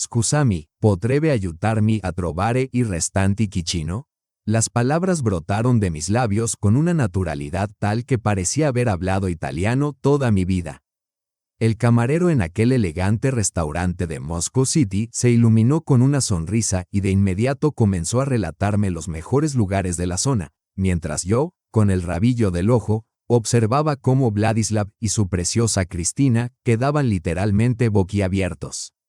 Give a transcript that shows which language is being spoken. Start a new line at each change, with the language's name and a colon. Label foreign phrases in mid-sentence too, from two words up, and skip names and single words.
Italian: Scusami, potrebbe aiutarmi a trovare il restante ticino?
Spanish: Las palabras brotaron de mis labios con una naturalidad tal que parecía haber hablado italiano toda mi vida. El camarero en aquel elegante restaurante de Moscow City se iluminó con una sonrisa y de inmediato comenzó a relatarme los mejores lugares de la zona, mientras yo, con el rabillo del ojo, observaba cómo Vladislav y su preciosa Cristina quedaban literalmente boquiabiertos.